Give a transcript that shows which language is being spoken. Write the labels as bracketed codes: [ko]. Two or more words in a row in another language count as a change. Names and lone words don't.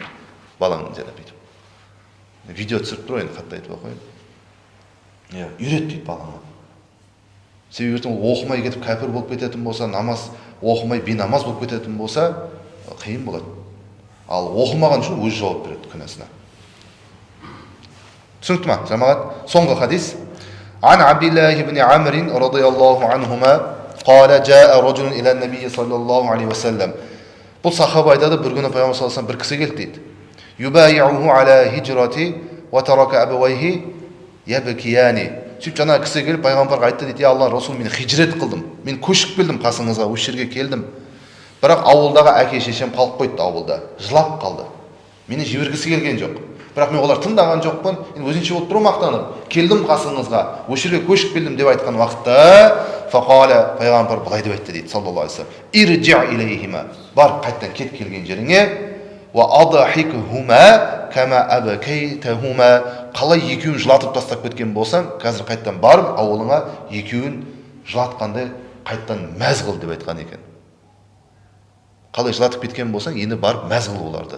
[kk] Балаңның жайлап бүйтіп. Видео түсіріп тұр, енді қатты айтпай қояйық. Үйрет дейді балаңа. Себебі ертең ол оқымай кетіп кәпір болып кететін болса, намаз оқымай бейнамаз болып кететін болса, қиын болады. Ал оқымаған үшін өз жауап береді күнәсіне. Түсінікті ма, жамағат? Соңғы хадис. [ar] عن عبد الله بن عمرو رضي الله عنهما قال جاء رجل إلى النبي صلى الله عليه وسلم. [kk] Бұл сахаба айтады, бір күні Пайғамбар [ar] صلى الله عليه وسلم [kk] бір кісі келді дейді. [ar] يبايعه على الهجرة وترك أبويه يبكيان. [kk] Сөйтіп жаңа кісі келіп Пайғамбарға айтты дейді, Алла Расул, мен хижрет қылдым, мен көшіп келдім қасыңызға, осы жерге келдім. Бірақ ауылдағы әке шешем қалып қойды, ауылда жылап қалды. Мені жібергісі келген жоқ. Бірақ мен олар тыңдаған жоқпын, өзінше болып тұру мақтанып, келдім қасыңызға, осы жерге көшіп келдім деп айтқан уақытта, фақала, Пайғамбар былай деп айтты дейді, [ar] صلى الله عليه وسلم, ارجع إليهما, [kk] бар қайттан кет келген жеріңе, [ar] وأضحكهما كما أبكيتهما, [kk] қалай екеуін жылатып тастап кеткен болсаң, қазір қайттан барып ауылыңа екеуін жылатқандай қайттан мәз қыл деп айтқан екен. Қалай жылатып кеткен болсаң, енді барып мәз қыл оларды.